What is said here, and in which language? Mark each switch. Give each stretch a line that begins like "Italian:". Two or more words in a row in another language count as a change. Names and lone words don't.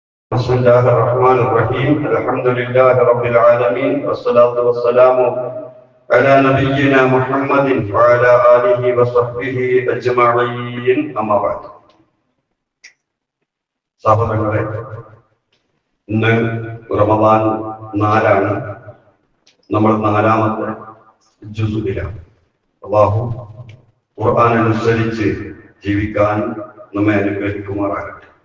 Arabic: بسم الله الرحمن الرحيم الحمد لله رب العالمين والصلاة والسلام على نبينا محمد وعلى آله وصحبه أجمعين أما بعد
Malayalam: സഹോദരങ്ങളെ, ഇന്ന് റമദാൻ 4 നമ്മൾ 4ാമത്തെ ജുസുവിലാണ്. അല്ലാഹു ഖുർആൻ അനുസരിച്ച് ജീവിക്കാൻ നമ്മെ അനുഗ്രഹിക്കുമാറാകട്ടെ.